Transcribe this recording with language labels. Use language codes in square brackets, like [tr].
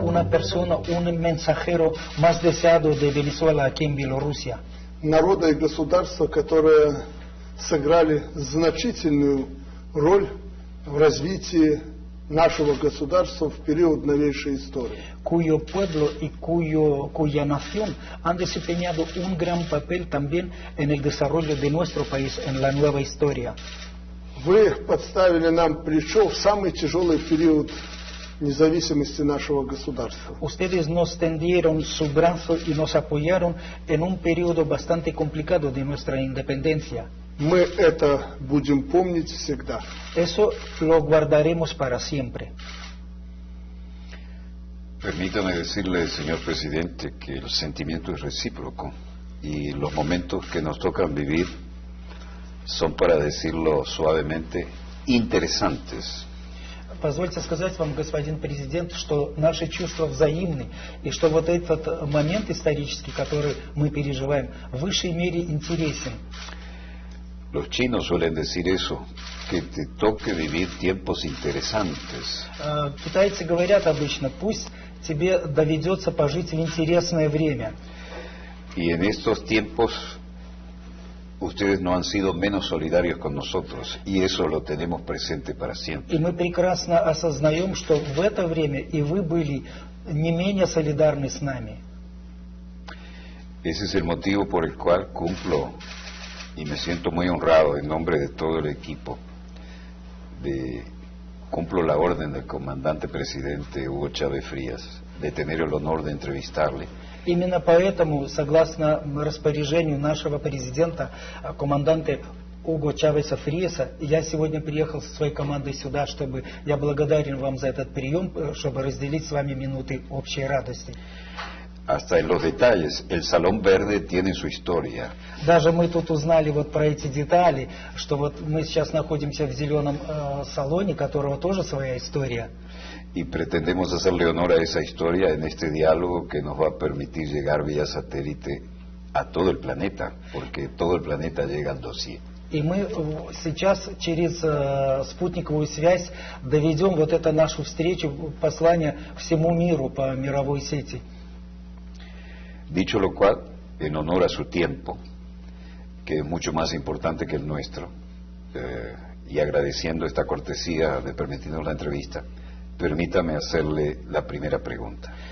[es] persona, un mensajero más deseado de Venezuela aquí en Bielorrusia. [ru] Народа и государства, которые сыграли значительную роль в развитии нашего государства в период новейшей истории. [es] Cuyo pueblo y cuya nación han desempeñado un gran papel también en el desarrollo de nuestro país en la nueva historia. [ru] Вы подставили нам плечо в самый тяжелый период независимости нашего государства. [es] Ustedes nos tendieron su brazo y nos apoyaron en un periodo bastante complicado de nuestra independencia. [ru] Мы это будем помнить всегда. [es] Eso lo guardaremos para siempre. Permítame decirle, señor presidente, que el sentimiento es recíproco y los momentos que nos tocan vivir son, para decirlo suavemente, interesantes. [ru] Позвольте сказать вам, господин президент, что наши чувства взаимны, и что вот этот момент исторический, который мы переживаем, в высшей мере интересен. [es] Los chinos suelen decir eso, que te toque vivir tiempos interesantes. [ru] Китайцы говорят обычно, пусть тебе доведется пожить в интересное время. [es] Y en estos tiempos ustedes no han sido menos solidarios con nosotros, y eso lo tenemos presente para siempre. [ru] И мы прекрасно осознаем, что в это время и вы были не менее солидарны с нами. [es] Ese es el motivo por el cual cumplo, y me siento muy honrado en nombre de todo el equipo, cumplo la orden del comandante presidente Hugo Chávez Frías, de tener el honor de entrevistarle. [ru] Именно поэтому, согласно распоряжению нашего президента, команданта Уго Чавеса Фриеса, я сегодня приехал со своей командой сюда, чтобы я благодарен вам за этот прием, чтобы разделить с вами минуты общей радости. [es] Hasta en los detalles, el Salón Verde tiene su historia. [ru] Даже мы тут узнали вот про эти детали, что вот мы сейчас находимся в зеленом салоне, которого тоже своя история. [es] Y pretendemos hacerle honor a esa historia en este diálogo que nos va a permitir llegar vía satélite a todo el planeta, porque todo el planeta llega al dossier. [ru] И мы сейчас через спутниковую связь доведем вот эту нашу встречу, послание всему миру по мировой сети. [es] Dicho lo cual, en honor a su tiempo, que es mucho más importante que el nuestro, y agradeciendo esta cortesía de permitirnos la entrevista, permítame hacerle la primera pregunta.